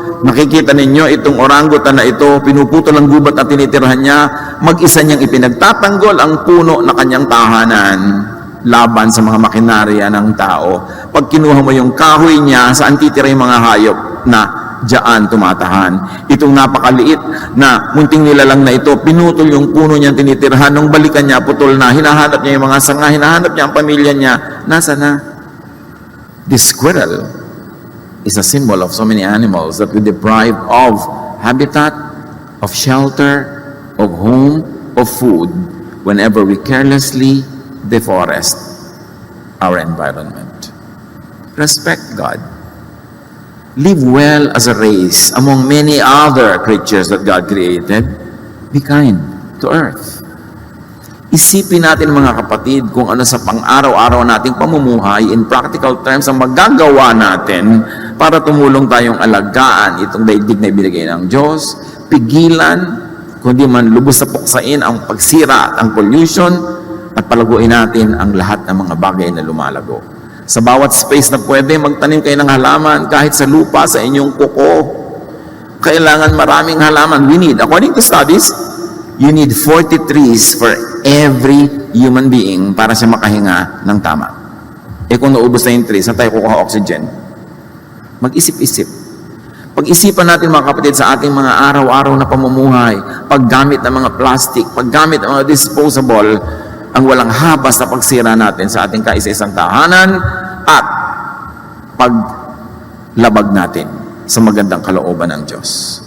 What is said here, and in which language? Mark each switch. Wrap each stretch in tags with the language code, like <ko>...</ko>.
<tl>Nakikita ninyo itong orangutan na ito, pinuputol ang gubat na tinitirahan niya, mag-isa niyang ipinagtatanggol ang puno na kanyang tahanan laban sa mga makinarya ng tao. Pag kinuha mo yung kahoy niya, saan titira yung mga hayop na diyan tumatahan. Itong napakaliit na munting nilalang na ito, pinutol yung puno niyang tinitirhan, nung balikan niya, putol na, hinahanap niya yung mga sanga, hinahanap niya ang pamilya niya, nasa na?</tl> <en>This squirrel is a symbol of so many animals that we deprive of habitat, of shelter, of home, of food, whenever we carelessly deforest our environment. Respect God. Live well as a race among many other creatures that God created. Be kind to earth.</en> <tl>Isipin natin mga kapatid kung ano sa pang-araw-araw nating pamumuhay</tl> <en>in practical terms</en> <tl>ang magagawa natin para tumulong tayong alagaan itong daigdig na ibinigay ng Diyos, pigilan, kundi man lubos na puksain ang pagsira at ang pollution, at palaguin natin ang lahat ng mga bagay na lumalago. Sa bawat space na pwede, magtanim kayo ng halaman kahit sa lupa, sa inyong kuko. Kailangan maraming halaman.</tl> <en>We need, according to studies, you need 40 trees for every human being</en> <tl>para siya makahinga ng tama. Eh kung naubos na yung trees, saan tayo kukuha oxygen? Mag-isip-isip. Pag-isipan natin mga kapatid sa ating mga araw-araw na pamumuhay, paggamit ng mga plastic, paggamit ng mga disposable, ang walang habas na pagsira natin sa ating kaisa-isang tahanan at paglabag natin sa magandang kalooban ng Diyos.</tl>